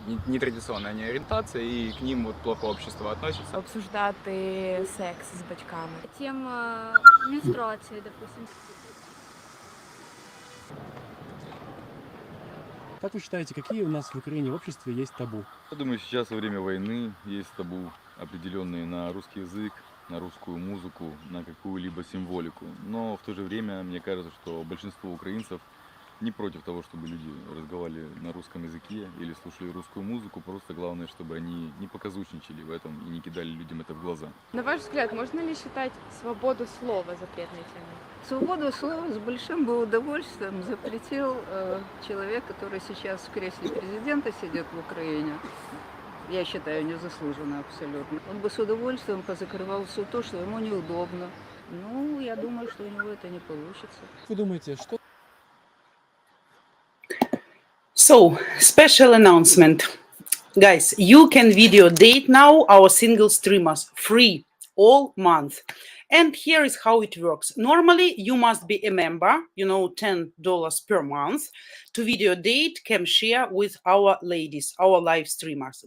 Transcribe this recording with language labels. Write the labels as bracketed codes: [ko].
[ru] Нетрадиционная они ориентация, и к ним вот плохо общество относится. [uk] Обсуждати секс з батьками. [ru] Тема менструации, допустим. Как вы считаете, какие у нас в Украине в обществе есть табу? Я думаю, сейчас во время войны есть табу определенные на русский язык, на русскую музыку, на какую-либо символику. Но в то же время мне кажется, что большинство украинцев не против того, чтобы люди разговаривали на русском языке или слушали русскую музыку. Просто главное, чтобы они не показушничали в этом и не кидали людям это в глаза. На ваш взгляд, можно ли считать свободу слова запретной темой? Свободу слова с большим бы удовольствием запретил человек, который сейчас в кресле президента сидит в Украине. Я считаю, незаслуженно абсолютно. Он бы с удовольствием позакрывал все то, что ему неудобно. Ну, я думаю, что у него это не получится. Вы думаете, что... [en] So, special announcement. Guys, you can video date now our single streamers free all month. And here is how it works. Normally, you must be a member, you know, $10 per month to video date, cam share with our ladies, our live streamers.